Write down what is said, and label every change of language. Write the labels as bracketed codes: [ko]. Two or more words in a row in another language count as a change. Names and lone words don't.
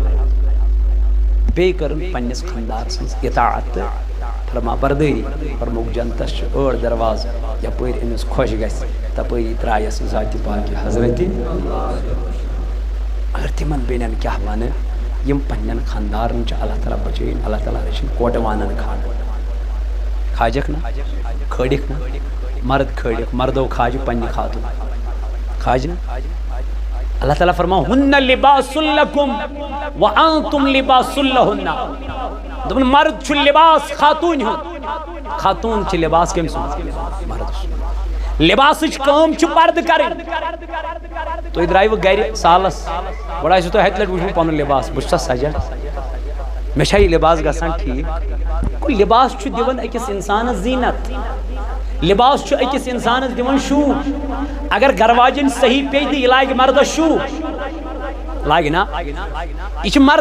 [ks] بیٚیہِ کٔرٕن پننِس خاندار سٕنٛز اطاعت تہٕ فرما بردٲری فرمووُکھ جنتس چھُ 8 دروازٕ یپٲرۍ أمِس خۄش گژھِ تپٲری ترٛایس ذاتہِ پاکہِ حضرتہِ اگر تِمن بیٚنٮ۪ن کیٛاہ ونہٕ یِم پننٮ۪ن خاندارن چھِ اللہ تعالیٰ بچٲیِن اللہ تعالیٰ رٔچھِنۍ کوٹوانن کھاجکھ نا کھٲڑِکھ نا مرد کھٲڑِکھ مردو کھاجہِ پننہِ خاتون کھاجہِ نا اللہ تعالیٰ فرماو [ar] ہُنَّ لِباسٌ لَكُمْ وَأَنْتُمْ لِباسٌ لَهُنَّ [ks] دوٚپُن مرد چھُ لباس خاتوٗنہِ ہُنٛد خاتوٗن چھِ لباس کٔمۍ سُنٛد مردس لباسٕچ کٲم چھِ پردٕ کَرٕنۍ تُہۍ درٛایوٕ گرِ سالس گۄڈٕ آسِوٕ تۄہہِ 100 لٹہِ وٕچھمُت پنُن لباس بہٕ چھُسا سجان مےٚ چھا یہِ لباس گژھان ٹھیٖک گوٚو لباس چھُ دِوان أکِس اِنسانس زیٖنت لباس چھُ أکِس اِنسانس دِوان شوٗب اگر گرٕ واجٮ۪ن صحیح پیٚیہِ تہٕ یہِ لاگہِ مردس شوٗب لاگہِ نا یہِ چھِ مرد